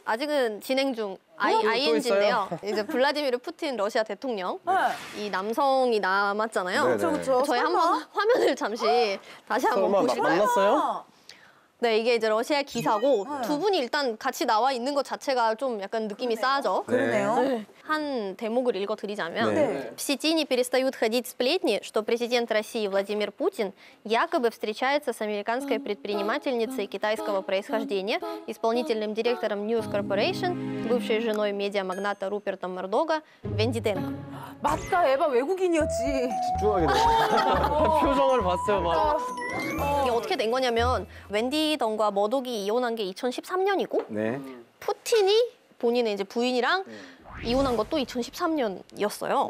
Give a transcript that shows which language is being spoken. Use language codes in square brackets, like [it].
[ko] 아직은 진행 중 ING인데요. 이제 블라디미르 푸틴 러시아 대통령 이 남성이 남았잖아요. 네네. 그렇죠. 저희 한번 화면을 잠시 다시 한번 설마 보실까요? 만났어요? 네, 이게 이제 러시아 기사고 두 분이 일단 같이 나와 있는 것 자체가 좀 약간 느낌이 싸죠. 그러네요. 한 대목을 읽어드리자면 네. [ru] В сети не перестают ходить сплетни, что президент России Владимир Путин якобы встречается с американской предпринимательницей китайского происхождения, исполнительным директором News Corporation, бывшей женой медиамагната Руперта Мурдога, Венди Денко. [ko] 맞다, 에바 외국인이었지. 집중하게 돼. 표정을 봤어요, 막. 이게 어떻게 된 거냐면 웬디 던과 머독이 이혼한 게 2013년이고 네. 푸틴이 본인의 이제 부인이랑 이혼한 것도 2013년이었어요.